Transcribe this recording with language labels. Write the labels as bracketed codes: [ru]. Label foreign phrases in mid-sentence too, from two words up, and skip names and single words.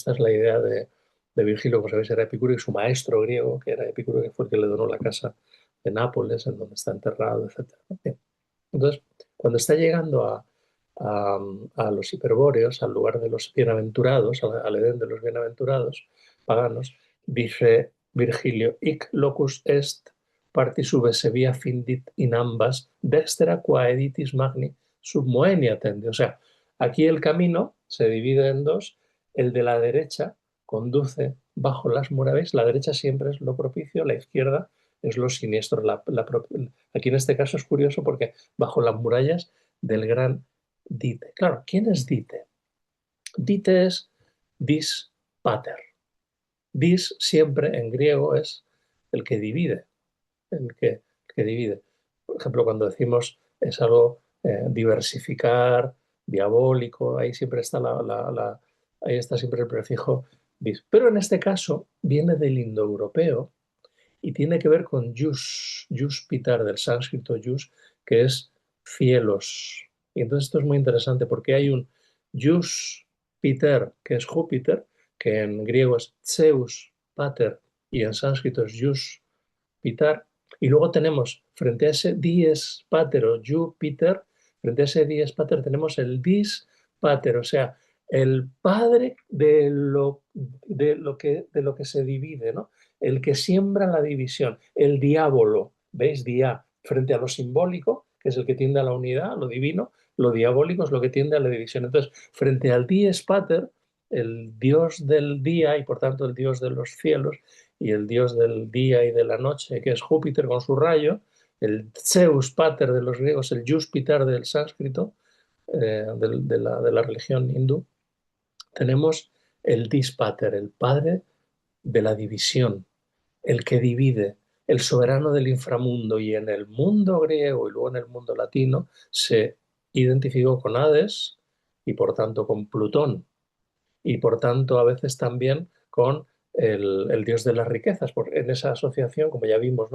[es] Esta es la idea de Virgilio, como sabéis, era Epicuro y su maestro griego, que era Epicuro, que fue el que le donó la casa de Nápoles, en donde está enterrado, etc. Bien. Entonces, cuando está llegando a los hiperbóreos, al lugar de los bienaventurados, al Edén de los bienaventurados paganos, dice Virgilio: [la] Hic locus est partis ubi via findit in ambas dextera qua editis magni sub moenia tende. [es] O sea, aquí el camino se divide en dos. El de la derecha conduce bajo las murallas. La derecha siempre es lo propicio, la izquierda es lo siniestro. Aquí en este caso es curioso porque bajo las murallas del gran Dite. Claro, ¿quién es Dite? Dite es dis pater. Dis siempre en griego es el que divide, el que divide. Por ejemplo, cuando decimos es algo diversificar, diabólico, ahí siempre está ahí está siempre el prefijo dis. Pero en este caso viene del indoeuropeo y tiene que ver con jus pitar, del sánscrito jus, que es cielos. Y entonces esto es muy interesante porque hay un Jus Piter, que es Júpiter, que en griego es Zeus Pater y en sánscrito es Jus Pitar. Y luego tenemos frente a ese dies pater o Júpiter, frente a ese dies pater tenemos el dis pater, o sea, el padre de lo que se divide, ¿no? El que siembra la división, el diablo, ¿veis? Dia, frente a lo simbólico, que es el que tiende a la unidad, a lo divino, lo diabólico es lo que tiende a la división. Entonces, frente al dies pater, el dios del día y por tanto el dios de los cielos, y el dios del día y de la noche, que es Júpiter con su rayo, el Zeus pater de los griegos, el Júpiter del sánscrito, de la religión hindú, tenemos el Dispater, el padre de la división, el que divide, el soberano del inframundo, y en el mundo griego y luego en el mundo latino se identificó con Hades y por tanto con Plutón y por tanto a veces también con el dios de las riquezas, en esa asociación, como ya vimos, ¿no?